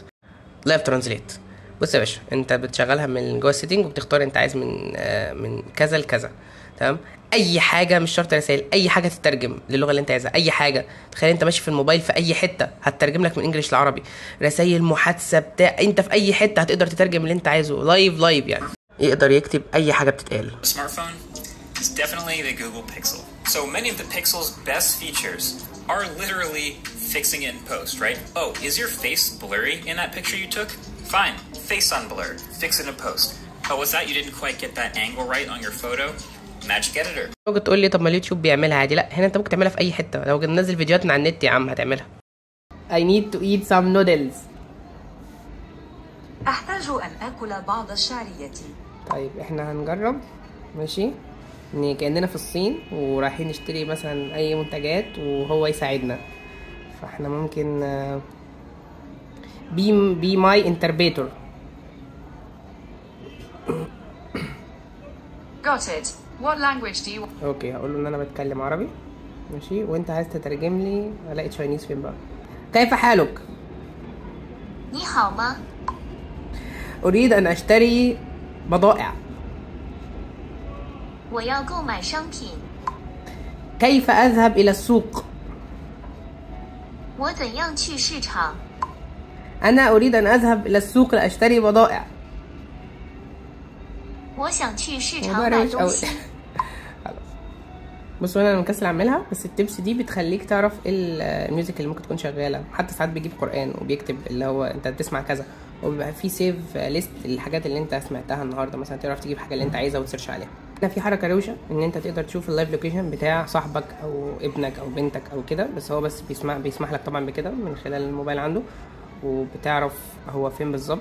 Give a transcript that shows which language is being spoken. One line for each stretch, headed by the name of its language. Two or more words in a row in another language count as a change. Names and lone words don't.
English: live translate,
Arabic: بص يا باشا، انت بتشغلها من جوه السيتنج، وبتختار انت عايز من كذا لكذا، تمام. اي حاجه، مش شرط رسائل، اي حاجه تترجم للغه اللي انت عايزها. اي حاجه، تخيل انت ماشي في الموبايل في اي حته هتترجم لك من انجليش لعربي. رسائل، محادثه، بتاع، انت في اي حته هتقدر تترجم اللي انت عايزه لايف يعني. يقدر يكتب اي حاجه بتتقال.
English: Is definitely the Google Pixel. So many of the Pixel's best features are literally fixing it in post, right? Oh, is your face blurry in that picture you took? Fine, face unblur, fix it in post. Oh, what's that? You didn't quite get that angle right on your photo? Magic Editor.
Arabic: ممكن تقول لي طب ما اليوتيوب بيعملها عادي. لا، هنا انت ممكن تعملها في اي حته. لو ننزل فيديوهات من على النت يا عم هتعملها.
English: I need to eat some noodles.
Arabic: أحتاج أن آكل بعض الشعرية. طيب احنا هنجرب ماشي، ان كأننا في الصين ورايحين نشتري مثلا اي منتجات وهو يساعدنا. فاحنا ممكن
English: be my interpreter. Got it. What language do you want?
Arabic: اوكي، هقول له ان انا بتكلم عربي ماشي، وانت عايز تترجم لي. الاقي تشاينيز فين بقى؟ كيف حالك؟
Chinese: 你好吗
Arabic: اريد ان اشتري بضائع.
Chinese: 我要购买商品
Arabic: كيف اذهب الى السوق؟
Chinese: 我怎样去市场
Arabic: انا اريد ان اذهب الى السوق لاشتري بضائع.
Chinese: 我想去市场买东西
Arabic: بصوا انا مكسل اعملها، بس التبس دي بتخليك تعرف ايه الميوزك اللي ممكن تكون شغاله. حتى ساعات بيجيب قران وبيكتب اللي هو انت بتسمع كذا، وبيبقى في
English: save list
Arabic: الحاجات اللي انت سمعتها النهارده، مثلا تعرف تجيب حاجه اللي انت عايزها وتسيرش عليها. هنا في حركه روشه ان انت تقدر تشوف اللايف لوكيشن بتاع صاحبك او ابنك او بنتك او كده، بس هو بس بيسمح لك طبعا بكده من خلال الموبايل عنده، وبتعرف هو فين بالظبط.